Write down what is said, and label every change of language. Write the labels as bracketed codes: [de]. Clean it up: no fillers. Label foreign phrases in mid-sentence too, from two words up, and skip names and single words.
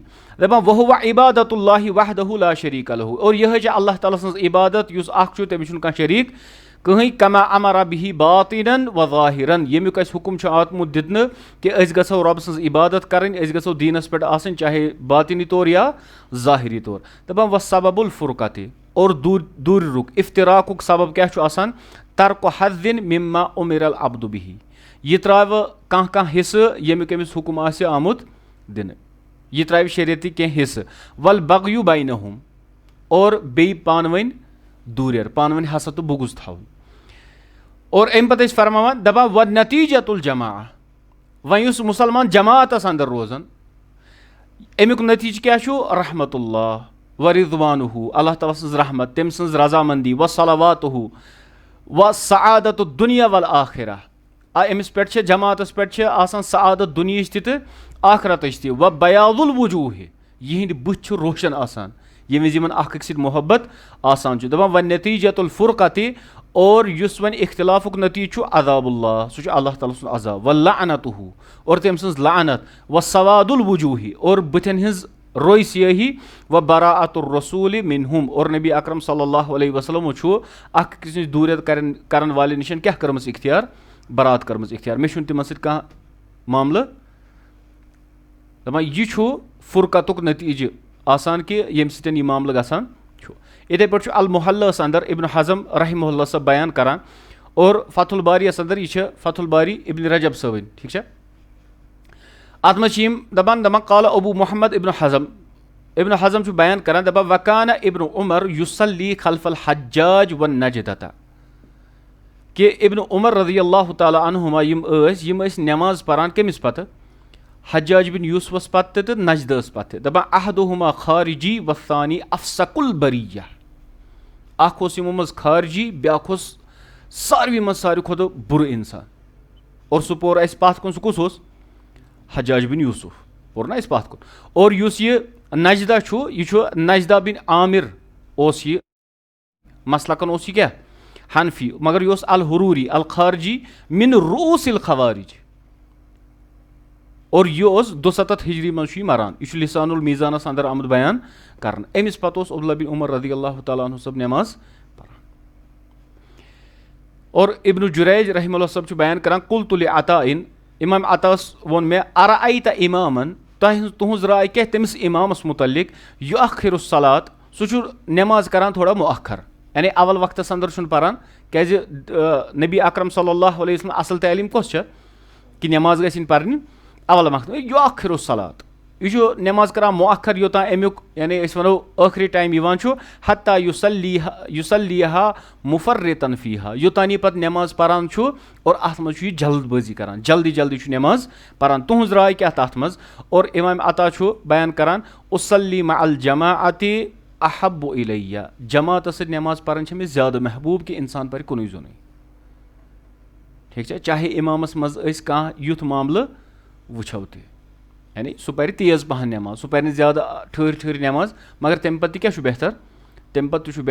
[ks] دپان وہو [ar] عبادت اللہ وحدہ لا شریٖک لہ [ks] اور یِہے چھِ اللہ تعالیٰ سٕنٛز عبادت یُس اکھ چھُ تٔمِس چھُنہٕ کانٛہہ شریٖک کٕہٕنۍ [ar] کما امر بہ باطنن و ظاہرن [ks] ییٚمیُک اَسہِ حُکم چھُ آمُت دِنہٕ کہِ أسۍ گژھو رۄبہٕ سٕنٛز عبادت کرٕنۍ أسۍ گژھو دیٖنس پٮ۪ٹھ آسٕنۍ چاہے باطنی طور یا ظٲہری طور. دپان [ar] وسبب الفرقتہِ [ks] اور دوٗرِرُک افتراقُک سبب کیٛاہ چھُ آسان [ar] ترک حظٍ مما امر العبد بہ [ks] یہِ ترٛاوٕ کانٛہہ حصہٕ ییٚمیُک أمِس حُکم آسہِ آمُت دِنہٕ یہِ ترٛاوِ شریعتٕکۍ کینٛہہ حصہٕ [ar] والبغیُ بینہم [ks] اور بیٚیہِ پانہٕ ؤنۍ دوٗریر پانہٕ ؤنۍ حسد تہٕ بغض تھاوُن. اور امہِ پتہٕ ٲسۍ فرماوان دپان [ar] ونتیجۃ الجماع [ks] وۄنۍ یُس مُسلمان جماعتس انٛدر روزان امیُک نتیٖجہٕ کیٛاہ چھُ [ar] رحمت اللہ و رضوانہ [ks] اللہ تعالیٰ سٕنٛز رحمت تٔمۍ سٕنٛز رضامندی [ar] و صلواتہ و سعادت الدنیا والآخرہ [ks] أمِس پٮ۪ٹھ چھِ جماعتس پٮ۪ٹھ چھِ آسان سعادت دُنیہٕچ تہِ تہٕ آخرتٕچ تہِ [ar] و بیاض الوجوہ [ks] یِہِنٛدۍ بٕتھۍ چھِ روشن آسان ییٚمہِ وِزِ یِمن اکھ أکۍ سۭتۍ محبت آسان چھُ. دپان وۄنۍ [ar] نتیجۃ الفرقتہِ [ks] اور یُس وۄنۍ اختلافُک نتیٖجہٕ چھُ [ar] عذاب اللہ [ks] سُہ چھُ اللہ تعالیٰ سُنٛد عذاب [ar] و لعنتہ [ks] اور تٔمۍ سٕنٛز لعنت [ar] و سواد الوجوہ [ks] اور بٕتھٮ۪ن ہٕنٛز روے سیٲہی [ar] و براءت الرسول منہم [ks] اور نبی اکرم [ar] صلی اللہ علیہ وسلمو [ks] چھُ اکھ أکِس نِش دوٗریر کرن والٮ۪ن نِش کیٛاہ کٔرمٕژ اختیار برات کٔرمٕژ اختیار مےٚ چھُنہٕ تِمن سۭتۍ کانٛہہ معاملہٕ. دپان یہِ چھُ فرقتُک نتیٖجہٕ آسان کہِ ییٚمہِ سۭتۍ یہِ معاملہٕ گژھان چھُ. یِتھٕے پٲٹھۍ چھُ المحلس انٛدر ابن حزم [ar] رحمہ اللہ [ks] صٲب بیان کران اور فتح الباری یس انٛدر یہِ چھِ فتح الباری ابن رجب صٲبٕنۍ ٹھیٖک چھا اتھ منٛز چھِ یِم دپان [ar] قال ابو محمد ابن حزم [ks] چھُ بیان کران دپان [ar] وکانہ ابن عمر یصلی خلف الحجاج والنجدۃ [ks] کہ ابن عمر [ar] رضی اللہ تعالیٰ عنہما [ks] یِم ٲسۍ نٮ۪ماز پران کٔمِس پتہٕ حجاج بن یوسفس پتہٕ تہٕ نجدس پتہٕ دپان [ar] احدہما خارجی والثانی افسق البریہ [ks] اکھ اوس یِمو منٛز خارجی بیاکھ اوس ساروی منٛز ساروی کھۄتہٕ بُرٕ انسان اور سُہ پوٚر اسہِ پتھ کُن سُہ کُس اوس حجاج بن یوسف پوٚر نا اسہِ پتھ کُن. اور یُس یہِ نجدہ چھُ یہِ چھُ نجدہ بن عامر اوس یہِ مسلکن اوس یہِ کیٛاہ حنفی مگر یہِ اوس [ar] الحروری الخارجی من رؤوس الخوارج [ks] اور یہِ اوس 270 ہجری منٛز چھُ یہِ مران یہِ چھُ لسان المیزانس انٛدر آمُت بیان کرنہٕ. أمِس پتہٕ اوس عبداللہ بن عمر [ar] رضی اللہ تعالیٰ عنہ [ks] صٲب نٮ۪ماز پران. اور ابن جریج [ar] رحمہ اللہ [ks] صٲب چھُ بیان کران [ar] قلت لعطاء [ks] امام عطاہس ووٚن مےٚ [ar] ارأیت امامن [ks] تُہنٛز راے کیٛاہ تٔمِس امامس مُتعلق [ar] یؤخر الصلات [ks] سُہ چھُ نٮ۪ماز کران تھوڑا مؤخر یعنی اول وقتس انٛدر چھُنہٕ پران کیٛازِ نبی اکرم [ar] صلی اللہ علیہ وسلم [ks] اصل تعلیٖم کۄس چھےٚ کہِ نٮ۪ماز گژھِ یِنۍ پرنہِ اول وقت [ar] یؤخر الصلات [ks] یہِ چھُ نٮ۪ماز کران مؤخر یوٚتام امیُک یعنی أسۍ ونو ٲخری ٹایم یِوان چھُ [ar] حتیٰ یصلیہا مفرطن فیہا [ks] یوٚتام یہِ پتہٕ نٮ۪ماز پران چھُ اور اتھ منٛز چھُ یہِ جلد بٲزی کران جلدی چھُ نٮ۪ماز پران. تُہنٛز راے کیٛاہ تتھ منٛز اور امام عطا چھُ بیان کران [ar] اصلی مع الجماعۃ احب الیہ [ks] جماعتس سۭتۍ نٮ۪ماز پرٕنۍ چھِ مےٚ زیادٕ محبوٗب کہِ انسان پرِ کُنُے زوٚنُے. ٹھیک چھا چاہے امامس مز أسۍ کانٛہہ یُتھ معاملہٕ وٕچھو تہِ یعنی سُہ پرِ تیز پہن نٮ۪ماز سُہ پرِ نہٕ زیادٕ ٹھٔہرۍ ٹھٔہرۍ نٮ۪ماز مگر تمہِ پتہٕ تہِ کیاہ چھُ بہتر تمہِ پتہٕ تہِ چھُ